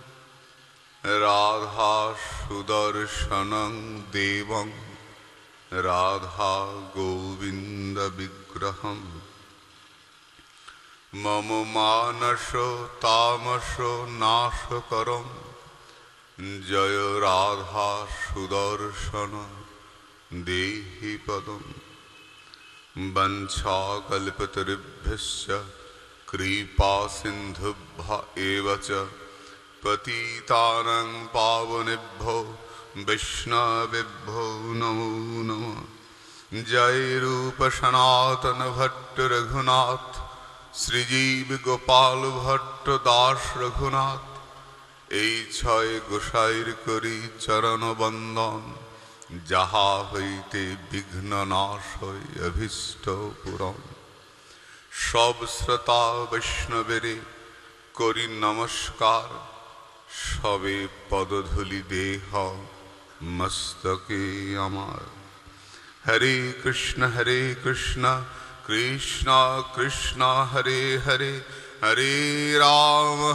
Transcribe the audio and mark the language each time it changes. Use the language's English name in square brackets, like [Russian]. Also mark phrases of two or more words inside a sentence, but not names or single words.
[Sanskrit] राधा सुदर्शनं देवं राधा गोविंद विग्रहं मम मानसो तामसो नाशकरं जय राधा सुदर्शन देहि पदं वंशाकल्पतरुभ्यश्च कृपा सिन्धुभ्य एव च पतितानां पावनेभ्यो वैष्णवेभ्यो नमो नमः जय रूप सनातन भट्ट रघुनाथ श्रीजीव गोपाल भट्ट [Bangla] दास रघुनाथ এই ছয় গোসাইর করি চরণ বন্দন যাহা হইতে বিঘ্ন নাশ হয় অভীষ্ট পূরণ সব শ্রোতা বৈষ্ণবেরে করি নমস্কার সবে পদধূলি দেহ মস্তকে আমার [Sanskrit] হরে কৃষ্ণ কৃষ্ণ কৃষ্ণ হরে হরে হরে রাম